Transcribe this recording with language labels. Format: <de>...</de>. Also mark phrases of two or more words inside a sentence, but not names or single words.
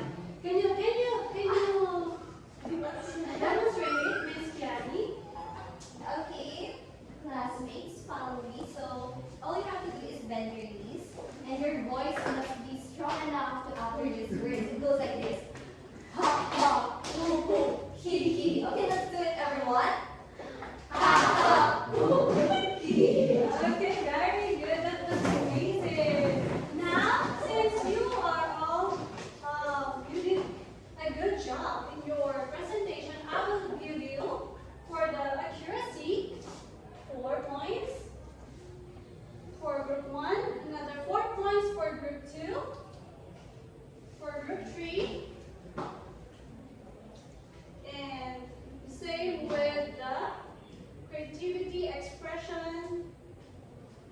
<en>Can you demonstrate it, Miss Kiani? Okay, classmates, follow me. So all you have to do is bend your knees, and your voice must be strong enough to utter these words. It goes like this: ha ha, hoo hoo, hee hee. Okay, let's do it, everyone. Ha ha, hoo hoo, hee hee. Okay, very good. That was amazing. Now, since you are all, you did a good job in your presentation, I will give you, for the accuracy, 4 points for group 1, another 4 points for group 2, for group 3, and same with the creativity, expression,</en>